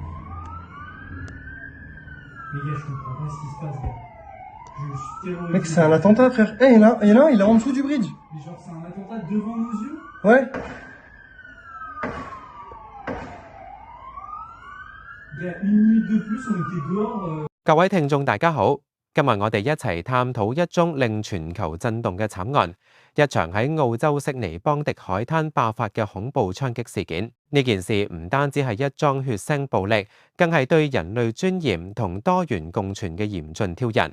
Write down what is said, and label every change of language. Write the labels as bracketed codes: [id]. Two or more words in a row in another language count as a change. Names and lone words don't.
[fr] Les gars, je comprends pas ce qui se passe, gars. Je suis terrorisé. Mec, c'est un attentat, frère. Eh, il y en a un, il est en dessous du bridge. Mais genre, c'est un attentat devant nos yeux? Ouais. Gars, une minute de plus, on était dehors. [yue] 各位聽眾大家好，今日我哋一齊探討一宗令全球震動嘅慘案，一場喺澳洲悉尼邦迪海灘爆發嘅恐怖槍擊事件。呢件事唔單止係一樁血腥暴力，更係對人類尊嚴同多元共存嘅嚴峻挑釁。